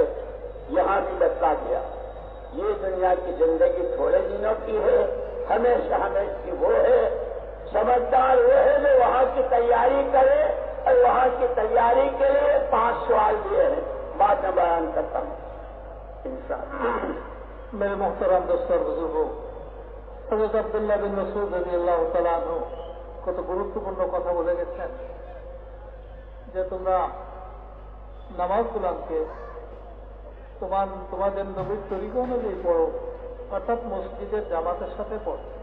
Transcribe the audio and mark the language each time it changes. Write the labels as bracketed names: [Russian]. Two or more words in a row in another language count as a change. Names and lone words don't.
[Urdu] یہاں بھی بتلا دیا یہ دنیا کی زندگی تھوڑے دنوں کی ہے، ہمیشہ ہمیشہ کی وہ ہے. سمجھدار وہ ہے جو وہاں کی تیاری کرے، اور وہاں کی تیاری کے لیے 5 سوال دیے ہیں. بعد میں بیان کرتا ہوں انشاءاللہ. میرے محترم دوست اور بزرگوں، حضرت [Bangla] আব্দুল্লাহ বিন মাসউদ [Arabic] رضي الله تعالى عنه [Bangla] কত গুরুত্বপূর্ণ কথা বলে গেছেন যে তোমরা নামাজ গুলামকে তোমাদের নবীর তরিকা অনুযায়ী পড়ো, অর্থাৎ মসজিদের জামাতের সাথে পড়ো।